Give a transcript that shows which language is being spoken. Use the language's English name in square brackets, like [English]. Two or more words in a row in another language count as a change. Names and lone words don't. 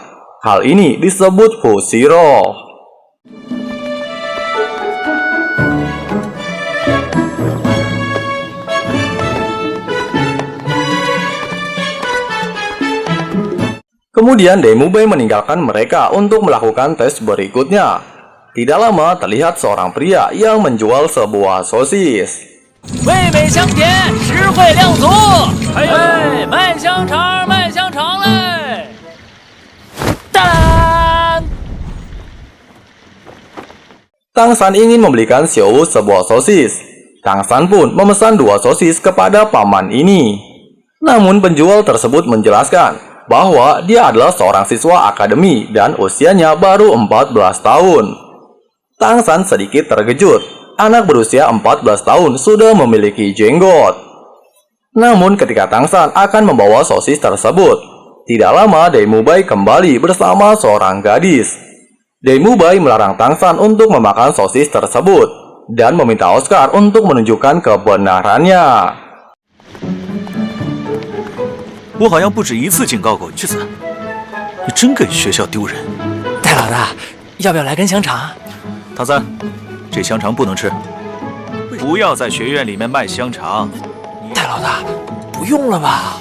[Indonesian] Hal ini disebut fusi roh. Kemudian Dai Mubai meninggalkan mereka untuk melakukan tes berikutnya. Tidak lama terlihat seorang pria yang menjual sebuah sosis. [Chinese] 味美香甜，实惠量足。哎，卖香肠，卖香肠嘞！当。 [Indonesian] Tangsan ingin membelikan Xiaowu sebuah sosis. Tangsan pun memesan 2 sosis kepada paman ini. Namun penjual tersebut menjelaskan bahwa dia adalah seorang siswa akademi dan usianya baru 14 tahun. Tangsan sedikit terkejut. Anak berusia 14 tahun sudah memiliki jenggot. Namun ketika Tangsan akan membawa sosis tersebut, tidak lama Dai Mubai kembali bersama seorang gadis. Dai Mubai melarang Tangsan untuk memakan sosis tersebut dan meminta Oscar untuk menunjukkan kebenarannya. [Chinese] 我好像不止一次警告过句子，你真给学校丢人！戴老大，要不要来根香肠？唐三，这香肠不能吃，不要在学院里面卖香肠。戴老大，不用了吧？